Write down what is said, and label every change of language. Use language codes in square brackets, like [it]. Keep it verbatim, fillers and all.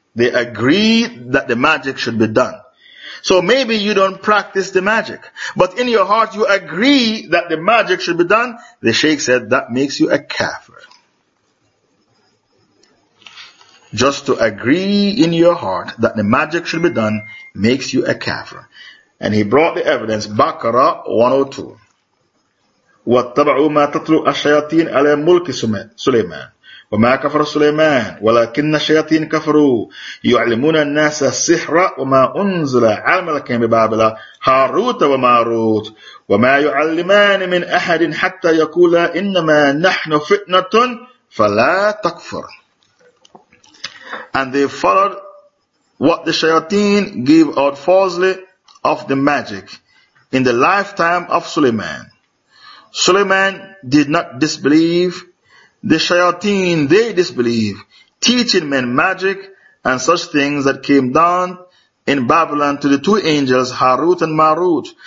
[en] They agree that the magic should be done. So maybe you don't practice the magic, but in your heart you agree that the magic should be done. The sheikh said that makes you a kafir. Just to agree in your heart that the magic should be done makes you a kafir. And he brought the evidence, Baqarah one oh two. [ar] وَاتَّبَعُوا مَا تَتْلُوا الشَّيَاطِينَ عَلَى مُلْكِ سُلَيْمَانَ وما كفر سليمان ولكن الشياطين كفروا يعلمون الناس السحر وما أنزل على الملكين ببابل هاروت وماروت وما يعلمان من أحد حتى يقولا إنما نحن فتنة فلا تكفر. [en] And they followed what the shayateen gave out falsely of the magic in the lifetime of Suleiman. Suleiman did not disbelieve. The shayateen, they disbelieve, teaching men magic and such things that came down in Babylon to the two angels, Harut and Marut.